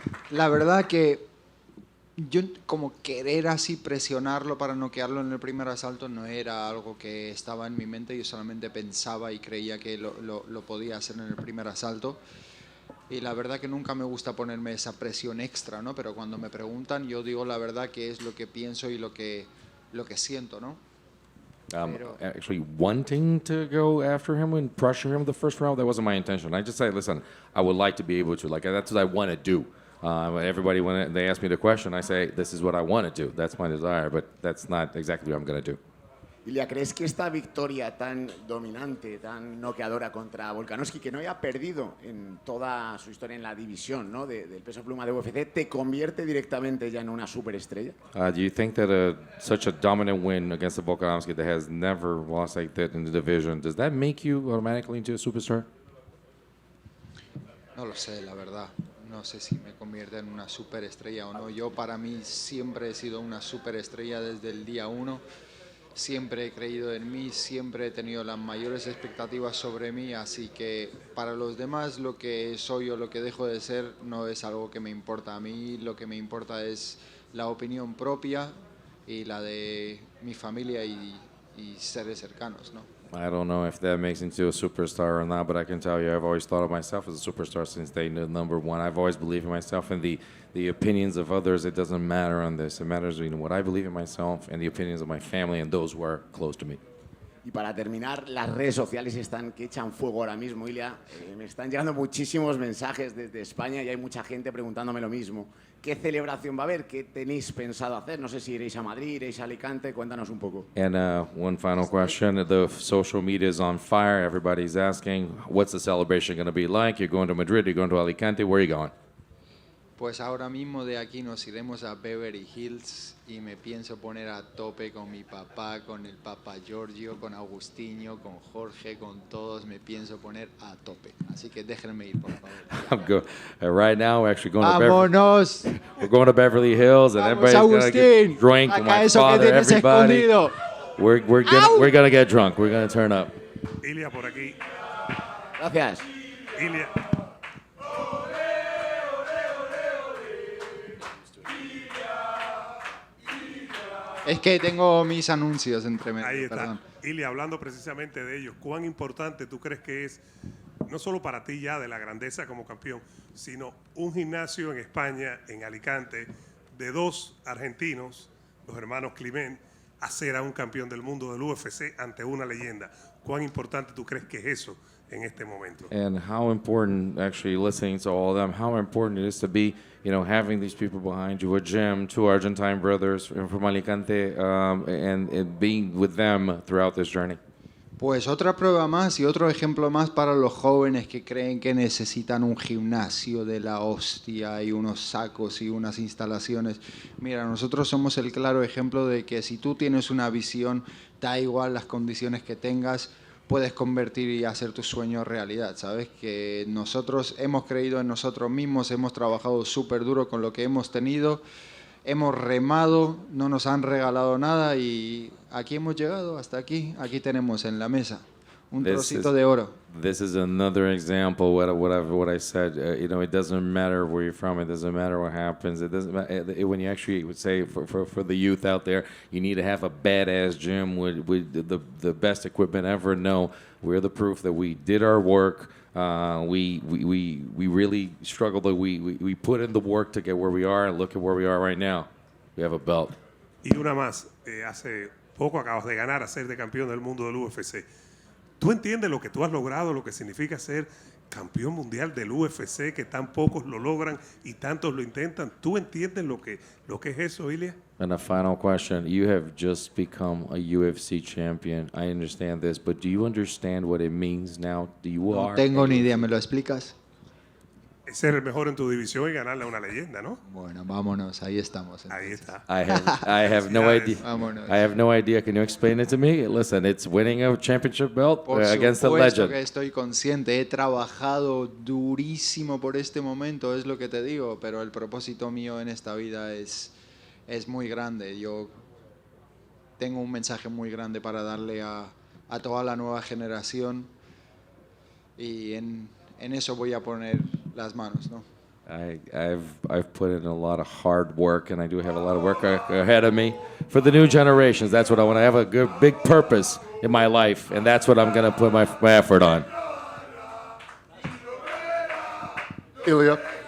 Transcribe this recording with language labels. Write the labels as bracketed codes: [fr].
[es] La verdad que yo como querer así presionarlo para noquearlo en el primer asalto no era algo que estaba en mi mente. Yo solamente pensaba y creía que lo podía hacer en el primer asalto. Y la verdad que nunca me gusta ponerme esa presión extra, ¿no? Pero cuando me preguntan, yo digo la verdad que es lo que pienso y lo que siento, ¿no? [en] Actually wanting to go after him and pressure him the first round, that wasn't my intention. I just said, listen, I would like to be able to, that's what I want to do. Everybody, when they ask me the question, I say, this is what I want to do. That's my desire, but that's not exactly what I'm going to do. [es] Ilia, ¿crees que esta victoria tan dominante, tan noqueadora contra Volkanovski, que no haya perdido en toda su historia en la división, ¿no? del peso pluma de UFC, te convierte directamente ya en una superestrella? [en] Do you think that such a dominant win against the Volkanovski that has never lost like that in the division, does that make you automatically into a superstar? [es] No lo sé, la verdad. No sé si me convierte en una superestrella o no. Yo para mí siempre he sido una superestrella desde el día 1. Siempre he creído en mí, siempre he tenido las mayores expectativas sobre mí, así que para los demás lo que soy o lo que dejo de ser no es algo que me importa. A mí lo que me importa es la opinión propia y la de mi familia y seres cercanos, ¿no? [en] I don't know if that makes me into a superstar or not, but I can tell you I've always thought of myself as a superstar since day number one. I've always believed in myself, and the opinions of others, it doesn't matter on this. It matters what I believe in myself and the opinions of my family and those who are close to me. [es] Y para terminar, las redes sociales están que echan fuego ahora mismo, Ilia. Me están llegando muchísimos mensajes desde España y hay mucha gente preguntándome lo mismo. ¿Qué celebración va a haber? ¿Qué tenéis pensado hacer? No sé si iréis a Madrid, iréis a Alicante. Cuéntanos un poco. [en] And one final question. The social media is on fire. Everybody's asking, what's the celebration going to be like? You're going to Madrid, you're going to Alicante. Where are you going? [es] Pues ahora mismo de aquí nos iremos a Beverly Hills y me pienso poner a tope con mi papá, con el Papa Giorgio, con Agustinho, con Jorge, con todos. Me pienso poner a tope. Así que déjenme ir, por favor. [en] Right now, we're actually going [es] ¡Vámonos! [en] We're going to Beverly Hills, and everybody's going to get drunk. [es] Saca [en] My [es] eso [en] father, [es] que tienes [en] everybody. [es] escondido. [en] We're gonna get drunk. We're gonna turn up. [es] Ilia, por aquí. Gracias. Ilia. Es que tengo mis anuncios entre medio. Ahí está. Perdón. Ilia, hablando precisamente de ellos, ¿cuán importante tú crees que es, no solo para ti ya de la grandeza como campeón, sino un gimnasio en España, en Alicante, de dos argentinos, los hermanos Climent, hacer a un campeón del mundo del UFC ante una leyenda? ¿Cuán importante tú crees que es eso en este momento? [en] And how important, actually listening to all of them, how important it is to be, having these people behind you, a gym, two Argentine brothers from Alicante, and being with them throughout this journey. [es] Pues otra prueba más y otro ejemplo más para los jóvenes que creen que necesitan un gimnasio de la hostia y unos sacos y unas instalaciones. Mira, nosotros somos el claro ejemplo de que si tú tienes una visión, da igual las condiciones que tengas, puedes convertir y hacer tu sueño realidad, ¿sabes? Que nosotros hemos creído en nosotros mismos, hemos trabajado súper duro con lo que hemos tenido, hemos remado, no nos han regalado nada y aquí hemos llegado, hasta aquí. Aquí tenemos en la mesa un trocito de oro. [en] This is another example what I said. You know, it doesn't matter where you're from. It doesn't matter what happens. It doesn't matter when you actually would say for the youth out there, you need to have a badass gym with the best equipment ever. No, we're the proof that we did our work. We really struggled. We put in the work to get where we are, and look at where we are right now. We have a belt. [es] Y una más, hace poco acabas de ganar a ser de campeón del mundo del UFC. ¿Tú entiendes lo que tú has logrado, lo que significa ser campeón mundial del UFC, que tan pocos lo logran y tantos lo intentan? ¿Tú entiendes lo que es eso, Ilia? [en] And a final question. You have just become a UFC champion. I understand this, but do you understand what it means now? [es] No tengo ni idea, ¿me lo explicas? Es ser el mejor en tu división y ganarle a una leyenda, ¿no? Bueno, vámonos, ahí estamos. Entonces. Ahí está. [en] I have no idea. [es] Vámonos. [en] I have no idea. Can you explain it to me? Listen, it's winning a championship belt [es] Por [en] against a [es] supuesto [en] legend. [es] que estoy consciente, he trabajado durísimo por este momento, es lo que te digo, pero el propósito mío en esta vida es muy grande. Yo tengo un mensaje muy grande para darle a toda la nueva generación y en eso voy a poner las manos, ¿no? [en] I've put in a lot of hard work, and I do have a lot of work ahead of me for the new generations. That's what I want. I have a good, big purpose in my life, and that's what I'm going to put my effort on. Ilia.